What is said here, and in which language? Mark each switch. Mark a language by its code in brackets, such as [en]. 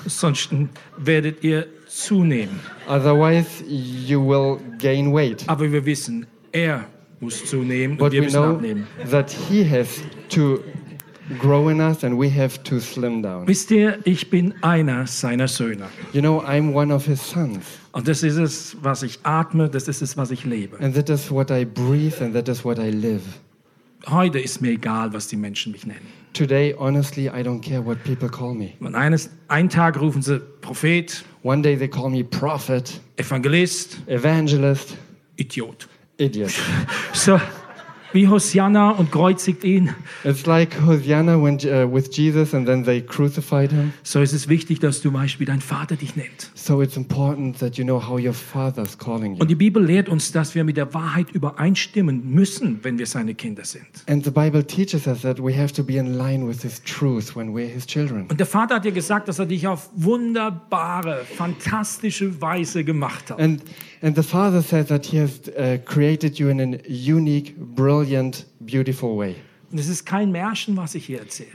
[de] Sonst werdet ihr zunehmen. [en] Otherwise you will gain weight. [de] Aber wir wissen, er muss zunehmen und wir müssen abnehmen. [en] That he has to grow in us and we have to slim down. [de] Wisst ihr, ich bin einer seiner Söhne. [en] You know, I'm one of his sons. [de] Und das ist es, was ich atme, das ist es, was ich lebe. [en] And that is what I breathe and that is what I live. [de] Heute ist mir egal, was die Menschen mich nennen. [en] Today, honestly, I don't care what people call me. [de] Und ein Tag rufen sie Prophet. [en] One day they call me prophet. [de] Evangelist. [en] Evangelist. [de] Idiot. [en] Idiot. [de] So, wie Hosianna und kreuzigt ihn. [en] It's like Hosianna when with Jesus and then they crucified him. [de] So ist es wichtig, dass du weißt, wie dein Vater dich nennt. [en] So it's important that you know how your father's calling you. [de] Und die Bibel lehrt uns, dass wir mit der Wahrheit übereinstimmen müssen, wenn wir seine Kinder sind. [en] And the Bible teaches us that we have to be in line with his truth when we're his children. [de] Und der Vater hat dir gesagt, dass er dich auf wunderbare, fantastische Weise gemacht hat. [en] And the Father says that he has created you in a unique, brilliant, beautiful way. [de] Und es ist kein Märchen, was ich hier erzähle.